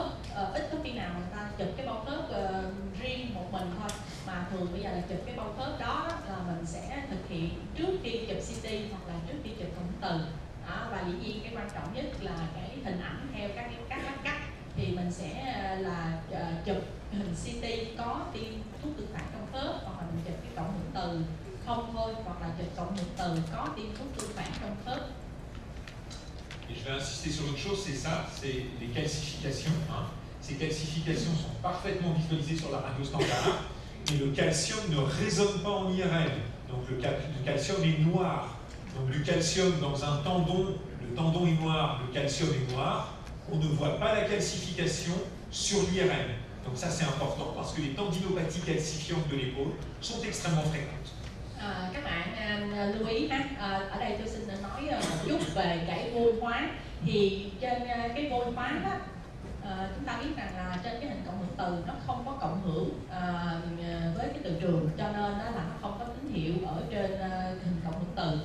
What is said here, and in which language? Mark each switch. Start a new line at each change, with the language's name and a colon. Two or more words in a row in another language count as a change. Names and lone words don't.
Vietnamese: Ít có khi nào người ta chụp cái bao khớp riêng một mình thôi, mà thường bây giờ là chụp cái bao khớp đó là mình sẽ thực hiện trước khi chụp CT hoặc là trước khi chụp cộng hưởng từ. Và dĩ nhiên cái quan trọng nhất là cái hình ảnh theo các lát cắt, thì mình sẽ là chụp hình CT có tiêm thuốc tương phản trong khớp, hoặc là mình chụp cái cộng hưởng từ không thôi, hoặc là chụp cộng hưởng từ có tiêm thuốc tương phản trong khớp.
French: Et je vais insister sur autre chose, c'est ça, c'est les calcifications. Ces calcifications sont parfaitement visualisées sur la radio standard, mais le calcium ne résonne pas en IRM. Donc le calcium est noir. Donc du calcium dans un tendon, le tendon est noir, le calcium est noir. On ne voit pas la calcification sur l'IRM. Donc ça c'est important parce que les tendinopathies calcifiantes de l'épaule sont extrêmement fréquentes.
Vietnamese: Các bạn lưu ý ha, ở đây tôi xin nói một chút về cái vôi hóa. Thì trên cái vôi hóa đó, chúng ta biết rằng là trên cái hình cộng hưởng từ nó không có cộng hưởng với cái từ trường, cho nên là nó không có tín hiệu ở trên hình cộng hưởng từ.